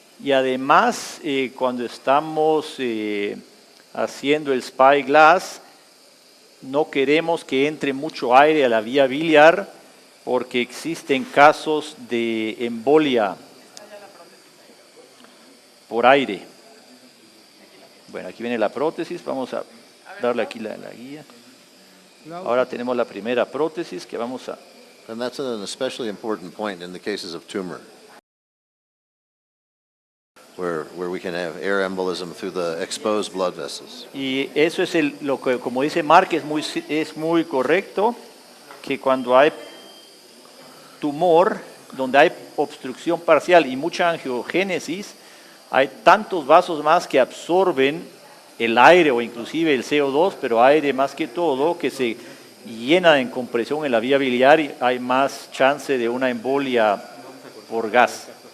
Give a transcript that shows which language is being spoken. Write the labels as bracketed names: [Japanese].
[Spanish] Y además, cuando estamos haciendo el spyglass, no queremos que entre mucho aire a la vía biliar porque existen casos de embolia por aire. Bueno, aquí viene la prótesis, vamos a darle aquí la guía. Ahora tenemos la primera prótesis que vamos a... [English] And that's an especially important point in the cases of tumor, where we can have air embolism through the exposed blood vessels. [Spanish] Y eso es lo que, como dice Mark, es muy correcto, que cuando hay tumor, donde hay obstrucción parcial y mucha angiogénesis, hay tantos vasos más que absorben el aire o inclusive el CO2, pero aire más que todo, que se llena en compresión en la vía biliar y hay más chance de una embolia por gas.